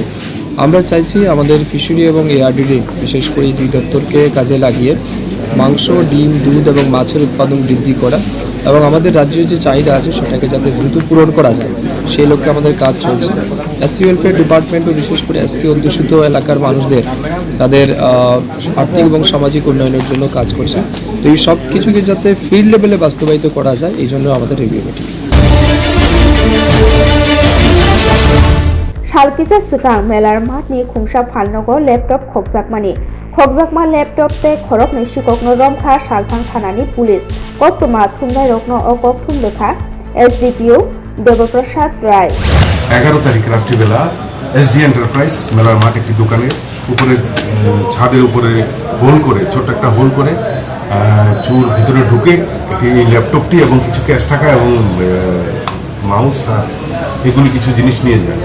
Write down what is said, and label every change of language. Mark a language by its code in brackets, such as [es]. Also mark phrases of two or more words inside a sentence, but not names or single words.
[bn] আমরা চাইছি আমাদের ফিশারি এবং এআরডিডি বিশেষ করে এই 2 দপ্তরকে কাজে লাগিয়ে মাংস, ডিম, দুধ এবং মাছের উৎপাদন বৃদ্ধি করা এবং আমাদের রাজ্যের যে চাহিদা আছে সেটাকে যাতে দ্রুত পূরণ করা যায় সেই লক্ষ্যে আমাদের কাজ চলছে। [en] SC welfare department [bn] বিশেষ করে এসসি অধ্যুষিত এলাকার মানুষদের তাদের আর্থিক এবং সামাজিক উন্নয়নের জন্য কাজ করছে। তো এই সব কিছুকে যাতে [en] field level [bn] বাস্তবায়িত করা যায় এই জন্য আমাদের [en] review meeting. [trp] सालकिसा सिगां मेलार मातनि खुंसा फालनगो लैपटप खगजाकमा लैपटप ते खरकनि सिककनो रमखा सालथां थानानि पुलिस कतमा थुमनाय रकनो अकक थुमलेखा एसडीपीओ देवप्रसाद राय [bn] 11 তারিখ রাত্রিবেলা এসডি এন্টারপ্রাইজ মেলার মাঠ একটি দোকানের উপরে ছাদের উপরে হোল করে ছোট্ট একটা হোল করে চোর ভিতরে ঢুকে একটি ল্যাপটপটি এবং কিছু ক্যাশ টাকা এবং মাউস আর এগুলি কিছু জিনিস নিয়ে যায়।